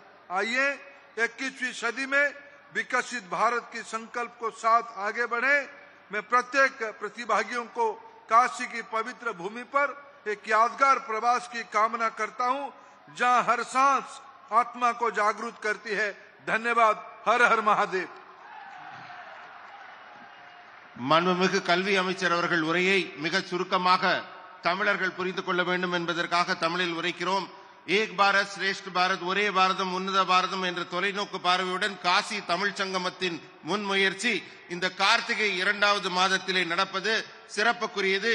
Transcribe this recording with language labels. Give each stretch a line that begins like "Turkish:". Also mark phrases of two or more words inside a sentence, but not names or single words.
Hindi: आइए 21वीं सदी में विकसित भारत के संकल्प को साथ आगे बढ़े। मैं प्रत्येक प्रतिभागियों को काशी की पवित्र भूमि पर एक यादगार प्रवास की कामना करता हूं, जहां हर सांस आत्मा को जागरूक करती है। धन्यवाद। हर हर महादेव।
Tamil: மாண்புமிகு கல்வி அமைச்சர் அவர்கள் உரையை மிக சுருக்கமாக தமிழர்கள் புரிந்து கொள்ள வேண்டும் என்பதற்காக தமிழில் உரைக்கிறோம்.
Hindi: एक भारत श्रेष्ठ भारत,
Tamil: ஒரே பாரதம் உன்னத பாரதம் என்ற தொலைநோக்கு பார்வையுடன் காசி தமிழ் சங்கமத்தின் முன்முயற்சி இந்த கார்த்திகை 2வது மாதத்திலே நடப்பது சிறப்புக்குரியது.